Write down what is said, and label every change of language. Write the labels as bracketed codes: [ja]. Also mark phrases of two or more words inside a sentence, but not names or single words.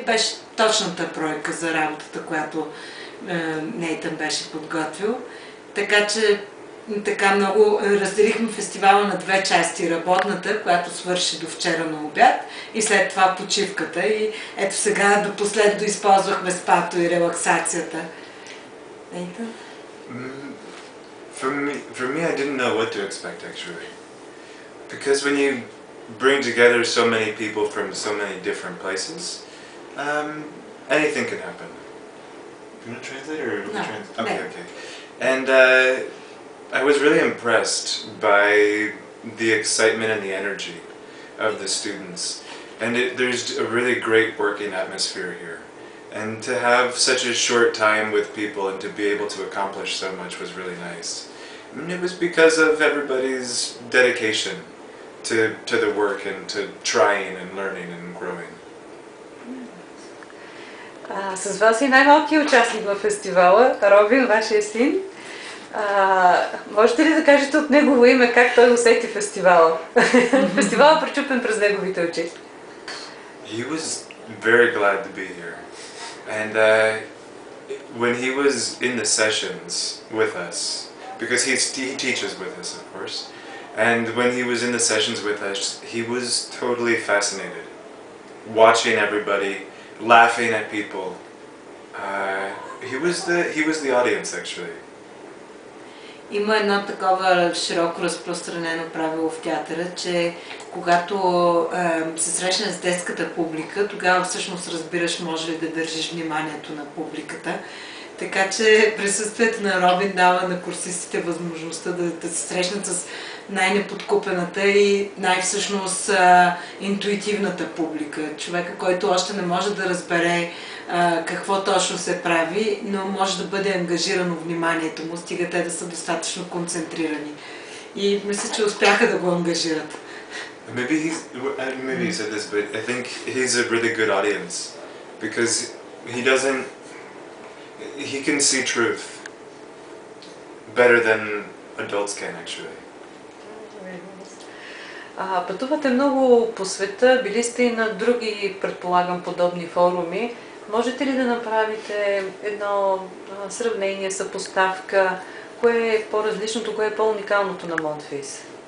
[bg] Беше точната бройка за работата, която Нейтън беше подготвил. Така че много разделихме фестивала на две части. Работната, която свърши до вчера на обяд, и след това почивката. И ето сега до последно използвахме спато и релаксацията. Нейтън? [en] For me, I didn't know what to expect actually. Because when you bring together so many people from so many different places, anything can happen. Do you want to translate or do we translate? Okay, okay. And I was really impressed by the excitement and the energy of the students. And there's a really great working atmosphere here. And to have such a short time with people and to be able to accomplish so much was really nice. And it was because of everybody's dedication to the work and to trying and learning and growing. [bg] С вас и най-малкият участник в фестивала, Робин, вашия син. Можете ли да кажете от негово име как той усети фестивала? Фестивалът пречупен през неговите очи. [en] He was very glad to be here. And when he was in the sessions with us, because he teaches with us, of course, and when he was in the sessions with us, he was totally fascinated, watching everybody, laughing at people. He was the audience actually. [bg] Има едно такова широко разпространено правило в театъра, че когато се срещнеш с детската публика, тогава всъщност разбираш може ли да държиш вниманието на публиката. Така че присъствието на Робин дава на курсистите възможността да се срещнат с най-неподкупената и най-всъщност интуитивната публика. Човека, който още не може да разбере какво точно се прави, но може да бъде ангажирано вниманието му, стига те да са достатъчно концентрирани. И мисля, че успяха да го ангажират. [en] Maybe he said this, but I think he's a really good audience because he can see truth better than adults can actually. [bg] Пътувате много по света, били сте и на други, предполагам, подобни форуми. Можете ли да направите едно сравнение, съпоставка, кое е по-различното, кое е по-уникалното на Монтфис?